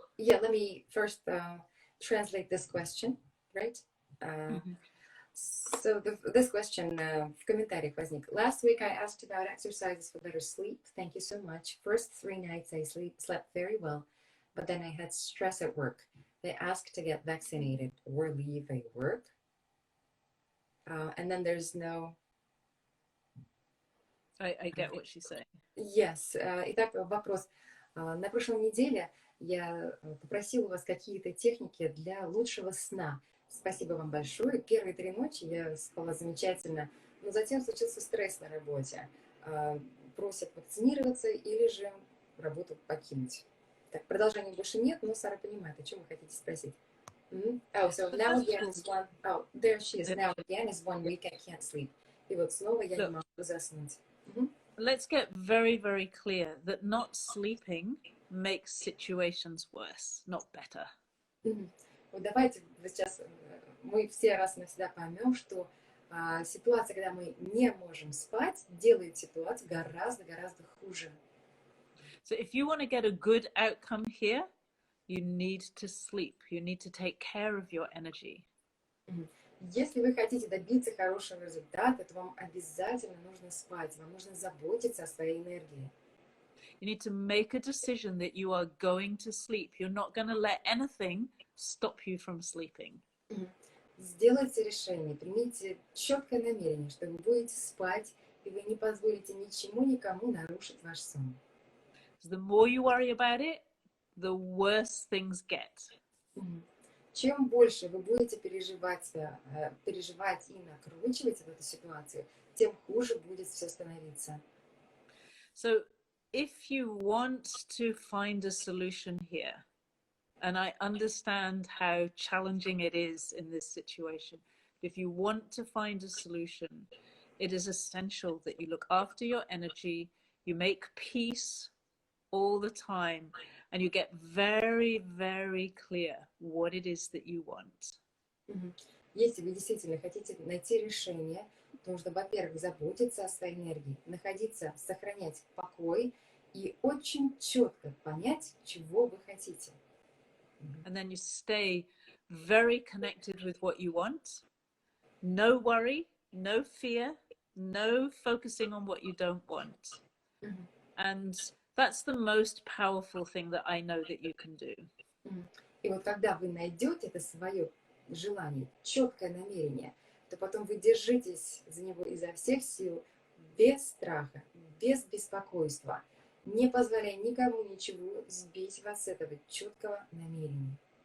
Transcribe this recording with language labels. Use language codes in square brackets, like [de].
[en] Yeah, let me first translate this question, right? So this question [ru] в комментариях возник. [en] Last week I asked about exercises for better sleep. Thank you so much. First 3 nights I slept very well, but then I had stress at work. They asked to get vaccinated or leave work. And then there's no... I get what she's saying. Yes. [ru] Итак, вопрос. На прошлой неделе я попросила у вас какие-то техники для лучшего сна. Спасибо вам большое. Первые 3 ночи я спала замечательно, но затем случился стресс на работе. Просят вакцинироваться или же работу покинуть. Так, продолжения больше нет, но Сара понимает, о чем вы хотите спросить. [en] Oh, so now again is one... Oh, there she is. Now again is 1 week I can't sleep. [ru] И вот снова я не могу заснуть. [en] Let's get very, very clear that not sleeping makes situations worse, not better. [ru] Вот давайте сейчас мы все раз и навсегда поймем, что ситуация, когда мы не можем спать, делает ситуацию гораздо хуже. [en] So if you want to get a good outcome here, you need to sleep. You need to take care of your energy. [ru] Если вы хотите добиться хорошего результата, то вам обязательно нужно спать, вам нужно заботиться о своей энергии. [en] You need to make a decision that you are going to sleep. You're not going to let anything stop you from sleeping. [ru] Сделайте решение, примите четкое намерение, что вы будете спать, и вы не позволите ничему, никому нарушить ваш сон. [en] The more you worry about it, the worse things get. [ru] Чем больше вы будете переживать и накручивать эту ситуацию, тем хуже будет все становиться. [en] So, if you want to find a solution here, and I understand how challenging it is in this situation, if you want to find a solution, it is essential that you look after your energy, you make peace all the time, and you get very, very clear what it is that you want. [ru] Если вы действительно хотите найти решение, то нужно, во-первых, заботиться о своей энергии, сохранять покой и очень четко понять, чего вы хотите. [en] And then you stay very connected with what you want. No worry, no fear, no focusing on what you don't want. And that's the most powerful thing that I know that you can do. [ru] И вот когда вы найдете это свое желание, четкое намерение, то потом вы держитесь за него изо всех сил, без страха, без беспокойства, не позволяя никому ничего сбить вас с этого четкого намерения.